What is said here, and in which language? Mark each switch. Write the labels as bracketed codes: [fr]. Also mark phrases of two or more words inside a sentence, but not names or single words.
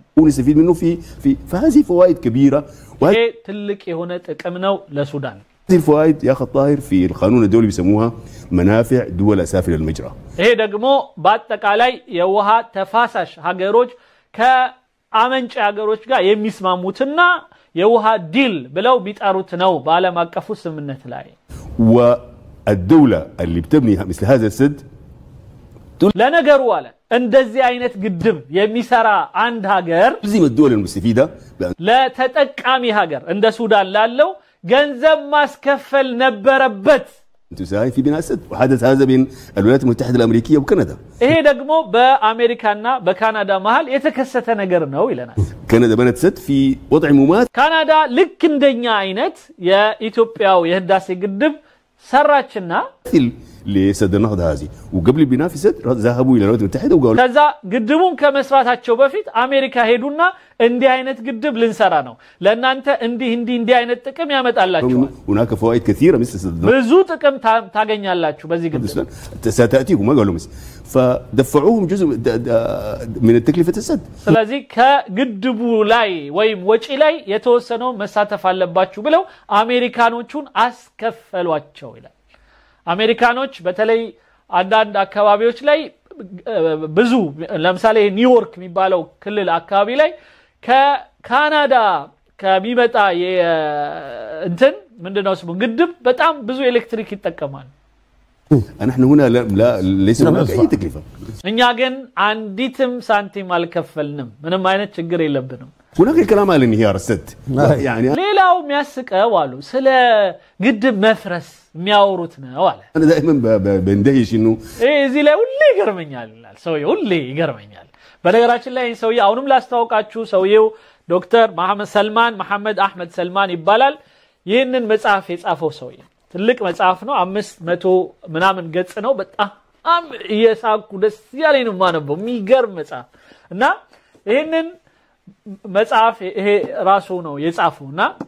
[ar] ونستفيد منه في هذه فوائد كبيره [am] وهي ትልቅ የሆነ ጥቅም ነው ለሱዳን [ar] هذه الفوائد يا اخي الطاهر في القانون الدولي بيسموها منافع دول اسافل المجرى [am] ይሄ ደግሞ በአጠቃላይ የውሃ ተፋሳሽ ሀገሮች ከአመንጭ ሀገሮች ጋር የሚስማሙትና የውሃ ዲል ብለው ቢጠሩት ነው በአለም አቀፉ ስምምነት ላይ [ar] والدوله اللي بتبني مثل هذا السد [am] ለነገሩ አለ እንደዚህ አይነት ግድብ የሚሰራ አንድ ሀገር [ar] زي ما الدول المستفيده [am] ለተጠቃሚ ሀገር እንደ ሱዳን ላለው ገንዘብ ማስከፈል ነበረበት [ar] تساهم في بناء السد وحدث هذا بين الولايات المتحدة الأمريكية وكندا. [am] ይሄ ደግሞ በአሜሪካና በካናዳ መሃል የተከሰተ ነገር ነው ይለናል። [ar] كندا بنت سد في وضع مماثل. [am] ካናዳ ልክ እንደኛ አይነት የኢትዮጵያው የህዳሴ ግድብ ሰራችና [ar] لسد النهضة هذه وقبل البناء في سد ذهبوا إلى الولايات المتحدة وقالوا [am] ከዛ ግድቡን ከመስራታቸው በፊት አሜሪካ ሄዱና እንዲህ አይነት ግድብ ልንሰራ ነው ለእናንተ እንዲህ አይነት ጥቅም ያመጣላችኋል [ar] هناك فوائد كثيرة مثل سد النهضة [am] ብዙ ጥቅም ታገኛላችሁ በዚህ ግድብ [ar] ستأتيكم ما قالوا مثل فدفعوهم جزء من التكلفة السد. [am] ስለዚህ ከግድቡ ላይ ወይም ወጪ ላይ የተወሰነው መሳተፍ አለባችሁ ብለው አሜሪካኖቹን አስከፈሏቸው ይላል። አሜሪካኖች በተለይ አንዳንድ አካባቢዎች ላይ ብዙ ለምሳሌ ኒውዮርክ የሚባለው ክልል አካባቢ ላይ ከካናዳ ከሚመጣ እንትን ምንድነው ስሙ ግድብ በጣም ብዙ ኤሌክትሪክ ይጠቀማል። [ar] نحن هنا لا ليس هناك أي تكلفة. [am] እኛ ግን አንዲትም ሳንቲም አልከፈልንም ምንም አይነት ችግር የለብንም። [ar] هناك الكلام على انهيار السد يعني [am] ሌላው የሚያስቀው አሉ ስለ ግድብ መፍረስ የሚያወሩት ነው አለ። [ar] انا دائما بندهش انه [am] እዚህ ላይ ሁሌ ይገርመኛል ይላል ሰውዬው ሁሌ ይገርመኛል። በነገራችን ላይ ሰውዬው አሁንም ላስተዋውቃችሁ ሰውዬው ዶክተር መሐመድ አህመድ ሰልማን ይባላል። ይህንን መጽሐፍ የጻፈው ሰውዬ ትልቅ መጽሐፍ ነው 500 ምናምን ገጽ ነው። በጣም እየሳኩ ደስ ያለኝ ነው ማነበው የሚገርም መጽሐፍ እና ይሄንን መጽሐፍ ይሄ ራሱ ነው የጻፈውና